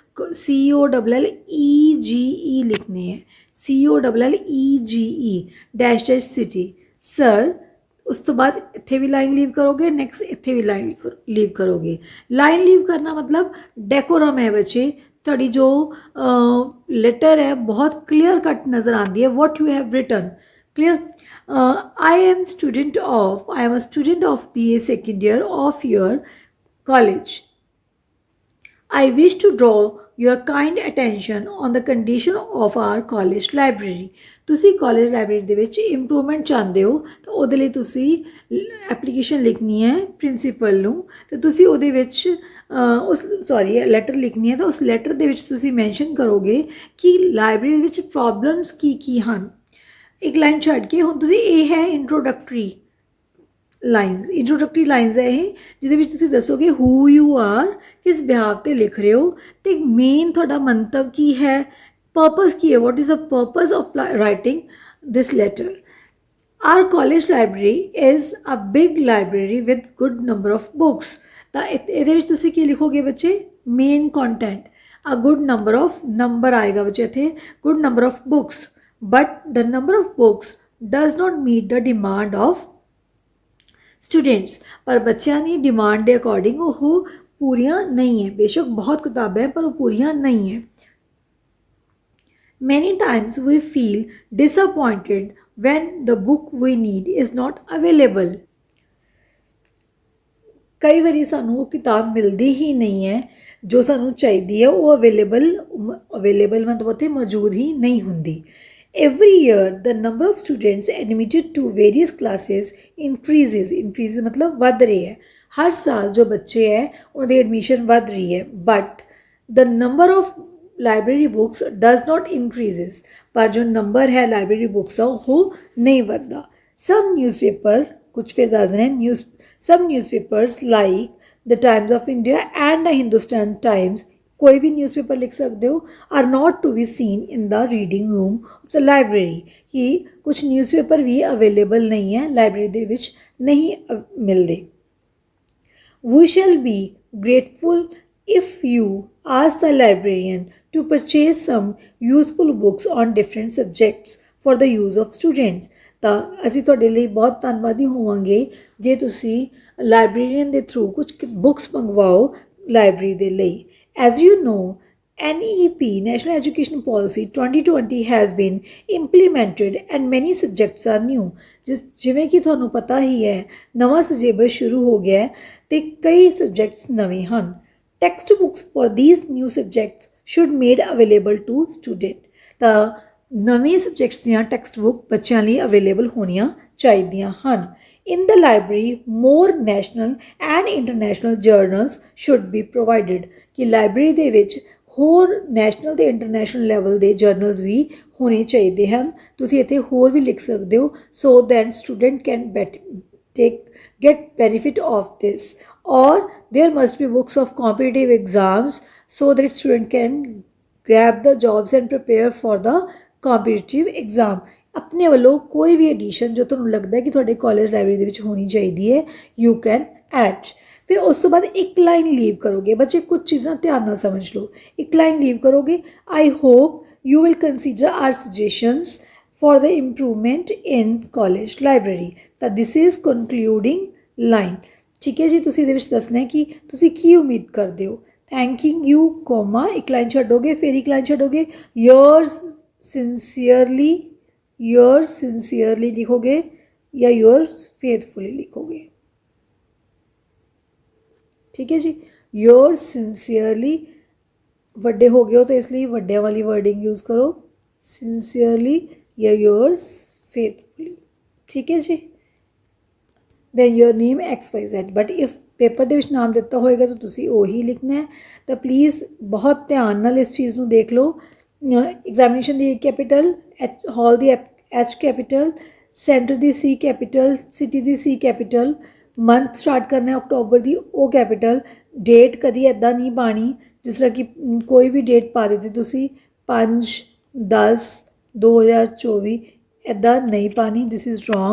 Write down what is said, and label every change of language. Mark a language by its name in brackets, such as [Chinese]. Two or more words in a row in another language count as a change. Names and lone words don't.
[Punjabi] COLLEGE लिखनी है, COLLEGE [English] dash dash city. [Punjabi] ਸਰ, ਉਸ ਤੋ ਬਾਅਦ ਇੱਥੇ ਭੀ [English] line leave [Punjabi] ਕਰੋਗੇ, ਨੈਕਸਟ ਇੱਥੇ ਭੀ [English] line leave [Punjabi] ਕਰੋਗੇ। [English] line leave [Hindi] करना मतलब डेकोरम है बच्चे। थोड़ी जो लेटर है बहुत [English] clear cut [Hindi] नज़र आती है, [English] what you have written clear. I am a student of BA second year of your college. I wish to draw your kind attention on the condition of our college library। [Punjabi] ਤੁਸੀਂ ਕਾਲਜ ਲਾਇਬ੍ਰੇਰੀ ਦੇ ਵਿੱਚ ਇੰਪਰੂਵਮੈਂਟ ਚਾਹੁੰਦੇ ਹੋ ਤਾਂ ਉਹਦੇ ਲਈ ਤੁਸੀਂ ਐਪਲੀਕੇਸ਼ਨ ਲਿਖਣੀ ਹੈ ਪ੍ਰਿੰਸੀਪਲ ਨੂੰ, ਤੇ ਤੁਸੀਂ ਉਹਦੇ ਵਿੱਚ ਲੈਟਰ ਲਿਖਣੀ ਹੈ ਤਾਂ ਉਸ ਲੈਟਰ ਦੇ ਵਿੱਚ ਤੁਸੀਂ ਮੈਂਸ਼ਨ ਕਰੋਗੇ ਕਿ ਲਾਇਬ੍ਰੇਰੀ ਵਿੱਚ ਪ੍ਰੋਬਲਮਸ ਕੀ ਹਨ। ਇੱਕ ਲਾਈਨ ਛੱਡ ਕੇ ਹੁਣ ਤੁਸੀਂ ਇਹ ਹੈ [English] introductory lines [Punjabi] ਹੈ ਯੇ, ਜਿਹਦੇ ਵਿਚ ਤੁਸੀਂ ਦੱਸੋਗੇ [English] who you are, [Punjabi] ਕਿਸ ਬਿਹਾਵ ਤੇ ਲਿਖ ਰਹੇ ਹੋ, ਤੋ ਮੇਨ ਤੁਹਾਡਾ ਮੰਤਵ ਕੀ ਹੈ, ਪਰਪਜ਼ ਕੀ ਹੈ, [English] what is the purpose of writing this letter. our college library is a big library with good number of books. [Punjabi] ਤੋ ਯੇ ਤੁਸੀਂ ਕੀ ਲਿਖੋਗੇ ਬੱਚੇ, [English] main content a good number of, number [Punjabi] ਆਏਗਾ ਬੱਚੇ ਇੱਥੇ [English] good number of books, but the number of books does not meet the demand of students. [Hindi] पर बच्चों की डिमांड के अकॉर्डिंग वो पूरियां नहीं है। बेशक बहुत किताबें पर वो पूरियां नहीं है। [English] many times we feel disappointed when the book we need is not available. [Hindi] कई बारी सानू वो किताब मिलती ही नहीं है जो सानू चाहिए है, वो अवेलेबल मतलब उत्थे मौजूद ही नहीं होंगी। [English] Every year the number of students admitted to various classes increases [Hindi] मतलब वध रही है। हर साल जो बच्चे हैं उनकी एडमिशन वध रही है, [English] but the number of library books does not increases. [Hindi] पर जो नंबर है लाइब्रेरी बुक्स का वो नहीं बढ़ता। [English] some newspaper, [Hindi] कुछ फिर दस रहे हैं, [English] some newspapers like the Times of India and the Hindustan Times, [Hindi] कोई भी न्यूज़पेपर लिख सकते हो, [English] are not to be seen in the reading room of the library. [Hindi] कि कुछ न्यूज़पेपर भी अवेलेबल नहीं है लाइब्रेरी [Punjabi] ਦੇ ਵਿਚ [Hindi] नहीं मिलते। [English] we shall be grateful if you ask the librarian to purchase some useful books on different subjects for the use of students. [Punjabi] ਤਾਂ ਅਸੀਂ ਤੁਹਾਡੇ ਲਈ ਬਹੁਤ ਧੰਨਵਾਦੀ ਹੋਵਾਂਗੇ ਜੇ ਤੁਸੀਂ ਲਾਇਬ੍ਰੇਰੀਅਨ ਦੇ ਥਰੂ ਕੁਝ ਬੁੱਕਸ ਮੰਗਵਾਓ ਲਾਇਬ੍ਰੇਰੀ ਦੇ ਲਈ। [English] As you know, NEP National Education Policy 2020 has been implemented and many subjects are new। [Punjabi] ਜਿਵੇਂ ਕਿ ਤੁਹਾਨੂੰ ਪਤਾ ਹੀ ਹੈ ਨਵਾਂ ਸਿਲੇਬਸ ਸ਼ੁਰੂ ਹੋ ਗਿਆ ਤੇ ਕਈ ਸਬਜੈਕਟਸ ਨਵੇਂ ਹਨ। [English] text books for these new subjects should made available to student। [Punjabi] ਤਾਂ ਨਵੇ ਸਬਜੈਕਟਸ ਦੀਆਂ [English] text book [Punjabi] ਬੱਚੋਂ ਲਿਏ ਅਵੇਲੇਬਲ ਹੋਣੀਆਂ ਚਾਹੀਏ ਹੈਂ। [English] in the library more national and international journals should be provided. [Punjabi] ਕਿ ਲਾਇਬ੍ਰੇਰੀ ਦੇ ਵਿਚ ਹੋਰ ਨੈਸ਼ਨਲ ਤੇ ਇੰਟਰਨੈਸ਼ਨਲ ਲੈਵਲ ਕੇ ਜਰਨਲਜ਼ ਭੀ ਹੋਣੇ ਚਾਹੀਏ ਹੈਂ। ਤੁਸੀਂ ਇੱਥੇ ਹੋਰ ਭੀ ਲਿਖ ਸਕਤੇ ਹੋ, [English] so that student can get benefit of this। और there must be books of competitive exams so that student can grab the jobs and prepare for the competitive exam। [Punjabi] ਆਪਣੇ ਵੱਲੋਂ ਕੋਈ ਵੀ ਐਡੀਸ਼ਨ ਜੋ ਤੁਹਾਨੂੰ ਲੱਗਦਾ ਹੈ ਕਿ ਤੁਹਾਡੇ ਕਾਲਜ ਲਾਇਬ੍ਰੇਰੀ ਦੇ ਵਿੱਚ ਹੋਣੀ ਚਾਹੀਦੀ ਹੈ, [English] you can add. [Punjabi] ਫਿਰ ਉਸ ਤੋਂ ਬਾਅਦ ਇੱਕ [English] line leave [Punjabi] ਕਰੋਗੇ। ਬੱਚੇ ਕੁਝ ਚੀਜ਼ਾਂ ਧਿਆਨ ਨਾਲ ਸਮਝ ਲਓ। ਇੱਕ ਲਾਈਨ ਲੀਵ ਕਰੋਗੇ, [English] I hope you will consider our suggestions for the improvement in college library। ਤਾਂ this is concluding line। [Punjabi] ਠੀਕ ਹੈ ਜੀ, ਤੁਸੀਂ ਇਹਦੇ ਵਿੱਚ ਦੱਸਣਾ ਹੈ ਕਿ ਤੁਸੀਂ ਕੀ ਉਮੀਦ ਕਰਦੇ ਹੋ। [English] thanking you [Punjabi] ਕੋਮਾ, ਇੱਕ ਲਾਈਨ ਛੱਡੋਗੇ, ਫਿਰ ਇੱਕ ਲਾਈਨ ਛੱਡੋਗੇ, [English] yours sincerely [Punjabi] ਲਿਖੋਗੇ ਜਾਂ [English] yours faithfully [Punjabi] ਲਿਖੋਗੇ। ਠੀਕ ਹੈ ਜੀ, [English] yours sincerely [Punjabi] ਵੱਡੇ ਹੋ ਗਏ ਹੋ ਤਾਂ ਇਸ ਲਈ ਵੱਡਿਆਂ ਵਾਲੀ [English] wording use [Punjabi] ਕਰੋ, sincerely ਜਾਂ [English] yours faithfully। [Punjabi] ਠੀਕ ਹੈ ਜੀ, [English] then your name XYZ। but if [Punjabi] ਪੇਪਰ ਦੇ ਵਿੱਚ ਨਾਮ ਦਿੱਤਾ ਹੋਏਗਾ ਤਾਂ ਤੁਸੀਂ ਉਹੀ ਲਿਖਣਾ ਹੈ। ਤਾਂ ਪਲੀਜ਼ ਬਹੁਤ ਧਿਆਨ ਨਾਲ ਇਸ ਚੀਜ਼ ਨੂੰ ਦੇਖ ਲਓ। ਐਗਜ਼ਾਮੀਨੇਸ਼ਨ ਦੀ ਕੈਪੀਟਲ, ਹਾਲ ਦੀ H ਕੈਪੀਟਲ, ਸੈਂਟਰ ਦੀ C ਕੈਪੀਟਲ, ਸਿਟੀ ਦੀ C ਕੈਪੀਟਲ, [English] month start [Punjabi] ਕਰਨਾ ਅਕਤੂਬਰ ਦੀ ਉਹ ਕੈਪੀਟਲ, ਡੇਟ ਕਦੀ ਇੱਦਾਂ ਨਹੀਂ ਪਾਣੀ ਜਿਸ ਤਰ੍ਹਾਂ ਕਿ ਕੋਈ ਵੀ ਡੇਟ ਪਾ ਦਿੱਤੀ ਤੁਸੀਂ 5/10/2024 ਇੱਦਾਂ ਨਹੀਂ ਪਾਣੀ, [English] this is wrong.